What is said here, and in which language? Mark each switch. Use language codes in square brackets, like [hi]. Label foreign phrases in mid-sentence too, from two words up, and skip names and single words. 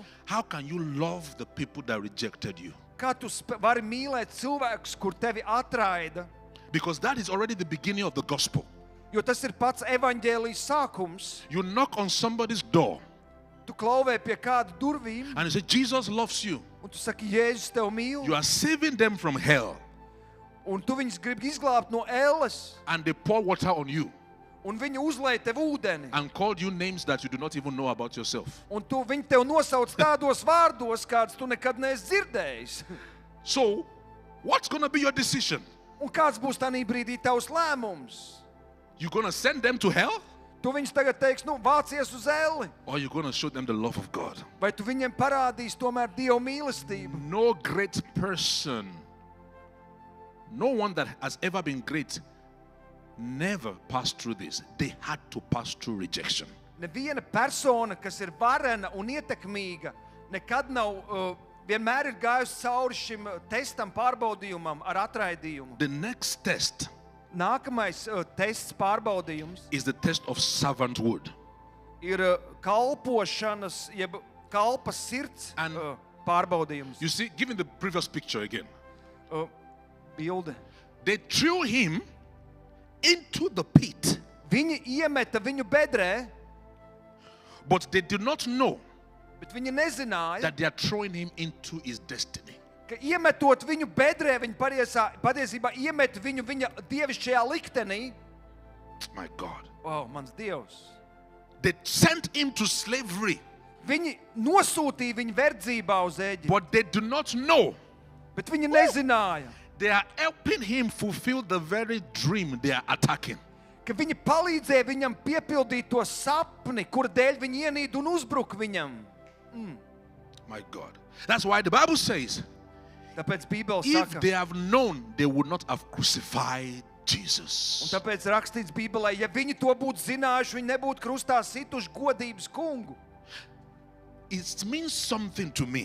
[en] How can you love the people that rejected you? [lv] Kā tu vari mīlēt cilvēkus, kur tevi atraida? [en] Because that is already the beginning of the gospel. [lv] Jo tas ir pats evaņģēlijas sākums. [en] You knock on somebody's door [lv] Tu klauvē pie kāda durvīm, [en] and you say, Jesus loves you. [lv] un tu saki, Jēzus tev mīl, [en] You are saving them from hell, [lv] un tu viņus gribi izglābt no elles, [en] and they pour water on you [lv] un viņi uzlēja tev ūdeni, [en] and called you names that you do not even know about yourself. [lv] un viņi tev nosauc tādos vārdos, kādus tu nekad neesi dzirdējis. [en] So, what's going to be your decision? [lv] Un kāds būs tādā brīdī tavs lēmums? [en] You going to send them to hell? [lv] Tu viņus tagad teiks, vācies uz elli, [en] Or you going to show them the love of God? [lv] vai tu viņiem parādīsi tomēr Dieva mīlestību? [en] No great person, no one that has ever been great, never passed through this. They had to pass through rejection. [lv] Neviena persona, kas ir varena un ietekmīga, nekad nav, vienmēr ir gājusi cauri šim testam, pārbaudījumam ar atraidījumu. [en] The next test [lv] Nākamais tests, pārbaudījums, [en] is the test of servanthood. [lv] ir kalpošanas, jeb kalpas sirds [en] And- [lv] pārbaudījums. [en] You see, given the previous picture again, [lv] Bilde. [en] they threw him into the pit, [lv] Viņi iemeta viņu bedrē, [en] but they did not know [lv] bet viņi nezināja, [en] that they are throwing him into his destiny. [lv] ka iemetot viņu bedrē, viņi patiesībā iemet viņu viņa dievišķajā liktenī. [en] My God. [lv] O, mans Dievs! [en] They sent him to slavery, [lv] Viņi nosūtīja viņu verdzībā uz Ēģipti, [en] but they do not know [lv] bet viņi nezināja, [en] they are helping him fulfill the very dream they are attacking. [lv] ka viņi palīdzēja viņam piepildīt to sapni, kur dēļ viņi ienīda un uzbruka viņam. [en] My God. That's why the Bible says, [lv] Tāpēc Bībele [en] if [lv] saka, [en] they have known, they would not have crucified [lv] un [en] Jesus. [lv] tāpēc rakstīts Bībelē, ja viņi to būtu zinājuši, viņi nebūtu krustā situši godības kungu. [en] It means something to me